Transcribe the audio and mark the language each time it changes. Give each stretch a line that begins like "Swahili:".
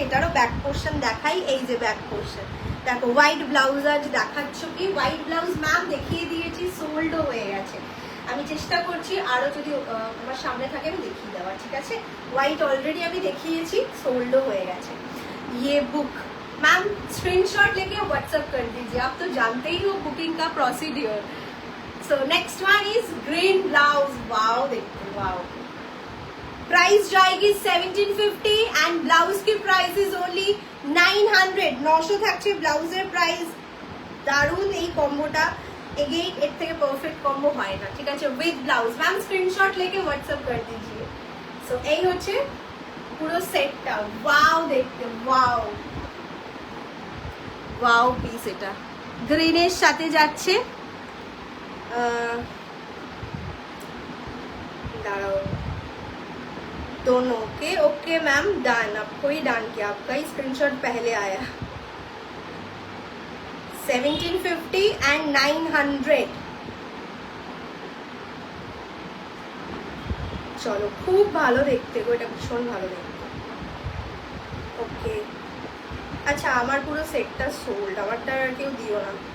Bangla: এটারও back portion দেখাই, এই যে ব্যাক পোর্শন দেখো, হোয়াইট ব্লাউজ আজ দেখাচ্ছ কি? হোয়াইট ব্লাউজ ম্যাম দেখিয়ে দিয়েছি, সোল্ডও হয়ে গেছে। আমি চেষ্টা করছি আরো যদি আমার সামনে থাকে আমি দেখিয়ে দেওয়ার, ঠিক আছে? হোয়াইট অলরেডি আমি দেখিয়েছি, সোল্ডও হয়ে গেছে।
Hindi: ये बुक मैम स्क्रीनशॉट लेके व्हाट्सएप कर दीजिए, आप तो जानते ही हो बुकिंग का procedure. So next one is green blouse, wow देखते, वाओ। प्राइस जाएगी 1750 एंड ब्लाउज की प्राइस इज ओनली 900।
Bangla: 900 থাকছে ব্লাউজের প্রাইস। দারুণ এই কম্বোটা, এগেইন এর থেকে পারফেক্ট কম্বো হয় না, ঠিক আছে?
Hindi: উইথ ব্লাউজ मैम स्क्रीनशॉट लेके व्हाट्सएप कर दीजिए।
Bangla: सो এই হচ্ছে পুরো সেটটা, ওয়াও দেখতে, ওয়াও ওয়াও পিস। এটা গ্রিনের সাথে যাচ্ছে,
Hindi: दाঁড়ाओ दोनों के ओके मैम डन आपको ही डन किया आपका ही स्क्रीनशॉट पहले आया 1750 एंड 900
Bangla: চলো খুব ভালো দেখতে গো এটা ভীষণ ভালো দেখতে ওকে আচ্ছা আমার পুরো সেটটা সোল্ড আমারটা কেউ দিও না